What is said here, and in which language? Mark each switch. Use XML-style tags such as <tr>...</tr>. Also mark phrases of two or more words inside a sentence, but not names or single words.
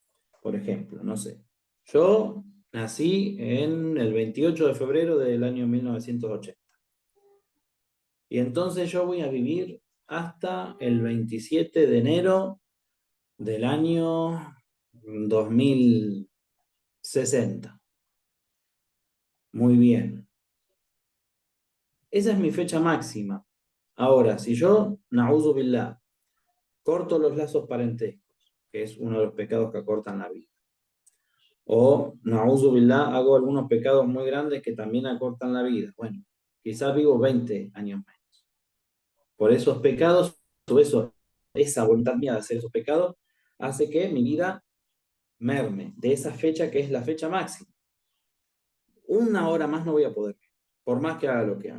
<es>Por ejemplo, no sé, yo nací en el 28 de febrero del año 1980 y entonces yo voy a vivir hasta el 27 de enero del año 2060. Muy bien. Esa es mi fecha máxima. Ahora, si yo,</es> <ar>نعوذ بالله,</ar> <es>corto los lazos parentescos, que es uno de los pecados que acortan la vida, o,</es> <ar>نعوذ بالله,</ar> <es>hago algunos pecados muy grandes que también acortan la vida, bueno, quizás vivo 20 años menos. Por esos pecados, todo eso, esa voluntad mía de hacer esos pecados, hace que mi vida merme de esa fecha que es la fecha máxima. Una hora más no voy a poder, por más que haga lo que haga.</es>